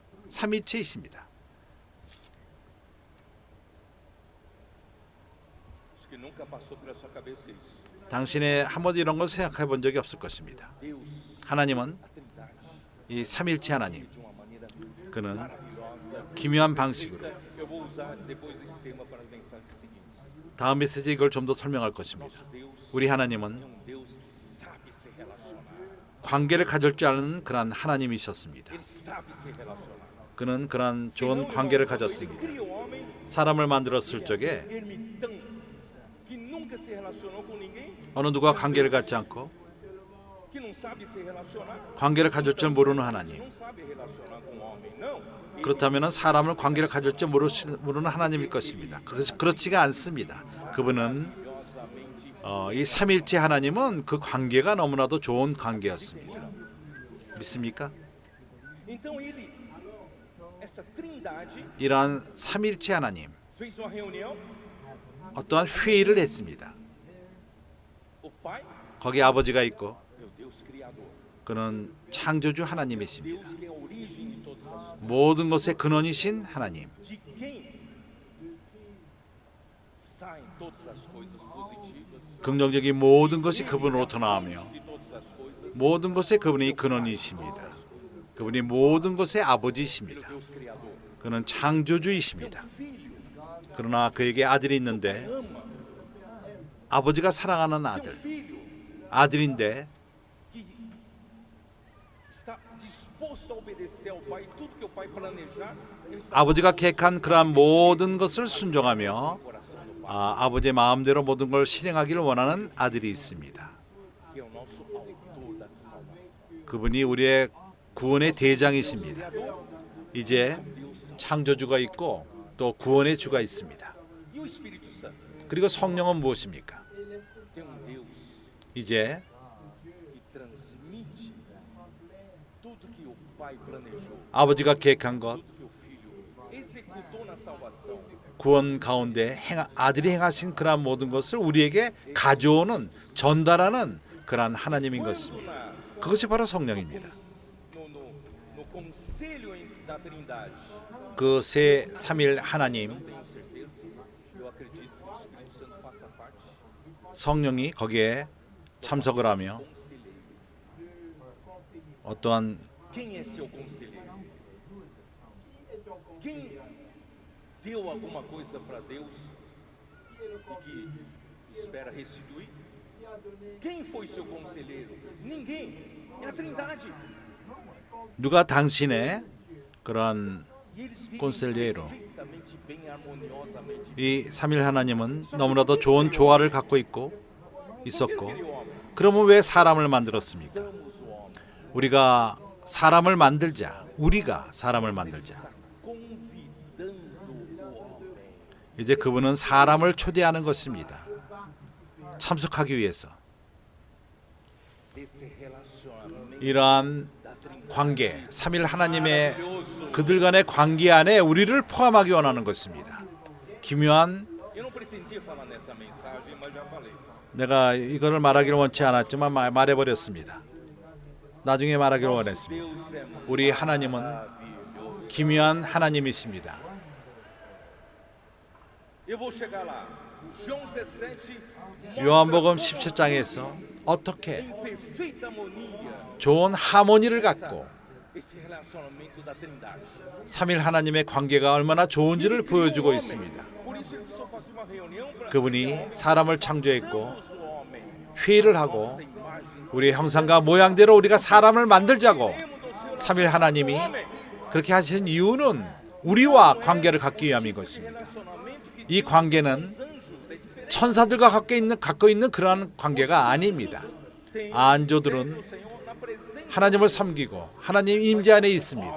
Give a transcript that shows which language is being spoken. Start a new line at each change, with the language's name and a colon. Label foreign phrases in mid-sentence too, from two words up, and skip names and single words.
Korean: 삼위체이십니다.
Portuguese: Acho que nunca passou pela sua cabeça isso.
Korean: 당신의 한 번도 이런 걸 생각해 본 적이 없을 것입니다.
Portuguese: Deus,
Korean: 하나님은
Portuguese: a Trindade,
Korean: 이 삼일체 하나님,
Portuguese: de uma maneira
Korean: 그는
Portuguese: maravilhosa.
Korean: 기묘한 방식으로
Portuguese: Eu vou usar depois esse tema para as mensagens seguintes.
Korean: 다음 메시지에 이걸 좀 더 설명할 것입니다.
Portuguese: Nosso Deus
Korean: 우리
Portuguese: é
Korean: 하나님은
Portuguese: Deus que sabe se relacionar.
Korean: 관계를 가질 줄 아는 그런 하나님이셨습니다.
Portuguese: Ele sabe se relacionar.
Korean: 그는 그런 좋은 관계를 가졌습니다.
Portuguese: Ele cria o homem
Korean: 사람을 만들었을 적에
Portuguese: ermitão, que nunca se relacionou com ninguém,
Korean: 어느 누가 관계를 갖지 않고
Portuguese: que não sabe se relacionar,
Korean: 관계를 가질 줄 모르는 하나님.
Portuguese: não sabe relacionar com o homem, não.
Korean: 그렇다면 사람을 관계를 가질 줄 모르는 하나님일 것입니다. 그렇지가 않습니다. 그분은
Portuguese: Maravilhosamente
Korean: 이 삼일체 하나님은 그 관계가 너무나도 좋은 관계였습니다. 믿습니까?
Portuguese: Então ele, essa trindade,
Korean: 이러한 삼일체 하나님
Portuguese: fez uma reunião,
Korean: 어떠한 회의를 했습니다.
Portuguese: o Pai
Korean: 거기 아버지가 있고
Portuguese: é o Deus Criador,
Korean: 그는 창조주 하나님이십니다.
Portuguese: Deus que é a origem de todas as coisas,
Korean: 모든 것의 근원이신 하나님.
Portuguese: de quem saem todas as coisas positivas,
Korean: 긍정적인 모든 것이 그분으로부터 나오며
Portuguese: de todas as coisas,
Korean: 모든 것의 그분이 근원이십니다. 그분이 모든 것의 아버지이십니다.
Portuguese: Deus Criador.
Korean: 그는 창조주이십니다.
Portuguese: Filho
Korean: 그러나 그에게 아들이 있는데
Portuguese: ama,
Korean: 아버지가 사랑하는
Portuguese: tem
Korean: 아들,
Portuguese: filho
Korean: 아들인데
Portuguese: que está disposto a obedecer ao Pai, tudo que o Pai planejar, ele está
Korean: 아버지가 계획한 그러한 모든 것을 순종하며
Portuguese: no coração do Pai,
Korean: 아버지의 마음대로 모든 걸 실행하기를 원하는 아들이 있습니다.
Portuguese: que é o nosso autor da salvação.
Korean: 그분이 우리의 구원의 대장이십니다. 이제 창조주가 있고 또 구원의 주가 있습니다.
Portuguese: E o Espírito Santo
Korean: 그리고 성령은 무엇입니까?
Portuguese: tem Deus
Korean: 이제
Portuguese: que transmite tudo que o Pai planejou,
Korean: 아버지가 계획한 것,
Portuguese: tudo que o Filho executou na salvação.
Korean: 구원 가운데 아들이 행하신 그러한 모든 것을 우리에게 가져오는, 전달하는 그러한 하나님인 것입니다. 그것이 바로 성령입니다.
Portuguese: No conselho da Trindade,
Korean: 그 세 삼일 하나님,
Portuguese: tenho certeza, eu acredito que o Espírito Santo faça parte.
Korean: 성령이 거기에 참석을 하며 어떠한
Portuguese: Quem é seu conselheiro? Quem deu alguma coisa para Deus e que espera restituir? Quem foi seu conselheiro? Ninguém. É a Trindade.
Korean: 누가 당신의 그러한
Portuguese: E eles vivem Conselheiro. perfeitamente bem, harmoniosamente.
Korean: 이 삼일 하나님은 너무나도 좋은 조화를 갖고 있고 있었고, 그러면 왜 사람을 만들었습니까?
Portuguese: Damos o homem.
Korean: 우리가 사람을 만들자. 우리가 사람을 만들자.
Portuguese: Convidando o homem.
Korean: 이제 그분은 사람을 초대하는 것입니다. 참석하기 위해서.
Portuguese: Desse relacionamento
Korean: 이러한
Portuguese: da Trindade.
Korean: 관계, 삼일 하나님의
Portuguese: Maravilhoso.
Korean: 그들 간의 관계 안에 우리를 포함하기 원하는 것입니다. 기묘한,
Portuguese: Eu não pretendia falar nessa mensagem, mas já falei.
Korean: 내가 이거를 말하기를 원치 않았지만 말해버렸습니다. 나중에 말하기를 원했습니다.
Portuguese: Deus é
Korean: 우리 하나님은
Portuguese: maravilhoso.
Korean: 기묘한 하나님이십니다.
Portuguese: Eu vou chegar lá. João 17
Korean: 요한복음 17장에서 어떻게
Portuguese: em perfeita harmonia
Korean: 좋은 하모니를 갖고
Portuguese: esse relacionamento da Trindade.
Korean: 삼일 하나님의 관계가 얼마나 좋은지를 보여주고 있습니다.
Portuguese: Por isso ele só faz uma reunião para
Korean: 그분이 사람을 창조했고
Portuguese: o homem
Korean: 회의를 하고
Portuguese: nossa imagem e
Korean: 우리의 형상과 모양대로 우리가 사람을 만들자고 삼일 하나님이 그렇게 하신 이유는 우리와 관계를 갖기 위함인 것입니다. 이 관계는 천사들과 갖고 있는 그러한 관계가 아닙니다. 안조들은 하나님을 섬기고 하나님 임재 안에 있습니다.